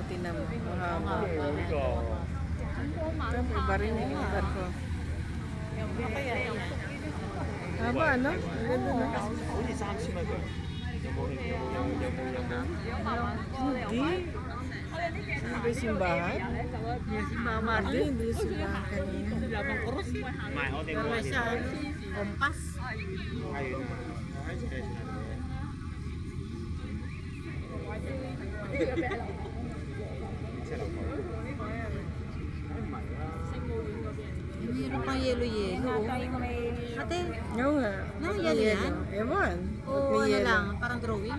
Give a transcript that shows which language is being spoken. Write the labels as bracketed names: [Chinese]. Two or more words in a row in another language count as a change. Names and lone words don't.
[Filipino] Tinan mo. Mahaba. Ito, iba rin yung barko. Tama, ano? Ang ganda na. [Cantonese] 好似3000蚊㗎。 [Filipino] Hindi. Ano ba yung simbahan? Hindi, hindi yung simbahan kanina. [Cantonese] 唔係，我哋 [Filipino] Pero [Cantonese] 冇 [Filipino] may siya, kompas. [Cantonese] 係喺自己船嚟嘅。 [Filipino] Meron pang yelo-yelo. Ate, Oo nga. No, yelo yan? Ewan. o Ba't may ano yelo? lang, parang drawing.